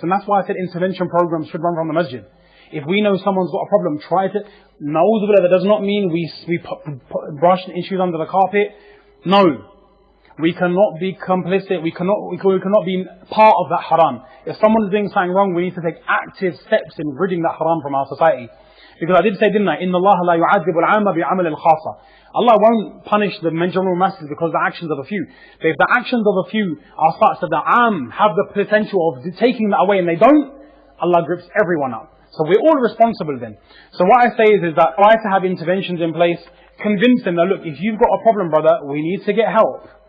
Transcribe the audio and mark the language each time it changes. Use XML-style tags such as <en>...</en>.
<en>And that's why I said intervention programs should run from the masjid. If we know someone's got a problem, try to. That does not mean we brush issues under the carpet. No. We cannot be complicit. We cannot be part of that haram. If someone is doing something wrong, we need to take active steps in ridding that haram from our society. Because I did say, didn't I?</en> <ar>إِنَّ اللَّهَ لَا يُعَذِّبُ الْعَامَ بِعَمَلِ الْخَاصَةِ.</ar> <en>Allah won't punish the general masses because of the actions of a few. But if the actions of a few are such that the am have the potential of taking that away and they don't, Allah grips everyone up. So we're all responsible then. So what I say is that try to have interventions in place. Convince them that, look, if you've got a problem, brother, we need to get help.</en>